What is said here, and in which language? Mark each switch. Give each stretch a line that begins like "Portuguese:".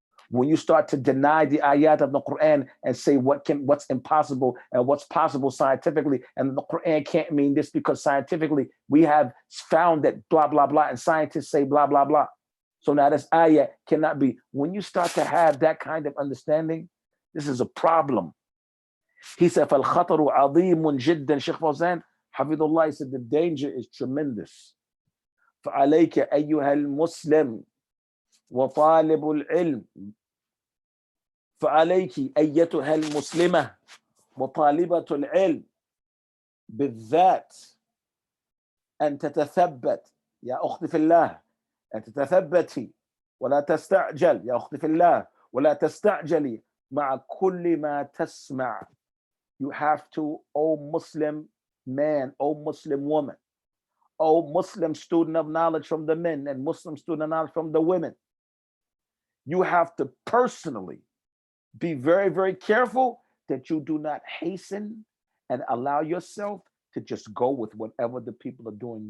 English: When you start to deny the ayat of the Qur'an and say what's impossible and what's possible scientifically, and the Qur'an can't mean this because scientifically we have found that blah, blah, blah, and scientists say blah, blah, blah. So now this ayat cannot be. When you start to have that kind of understanding, this is a problem.
Arabic: He said, فَالْخَطَرُ عَظِيمٌ جِدًّا.
English: Shaykh Fawzan, Hafidullah, he said, the danger is tremendous.
Arabic: فَعَلَيْكَ أَيُّهَا الْمُسْلِمُ وَطَالِبُ الْعِلْمِ. فعليك أيتها المسلمة وطالبة العلم بالذات أن تتثبت يا أختي في الله، أن تتثبتي ولا تستعجل يا أختي في الله، ولا تستعجلي مع كل ما تسمع.
English: You have to, O Muslim man, O Muslim woman, O Muslim student of knowledge from the men and Muslim student of knowledge from the women, you have to personally be very, very careful that you do not hasten and allow yourself to just go with whatever the people are doing.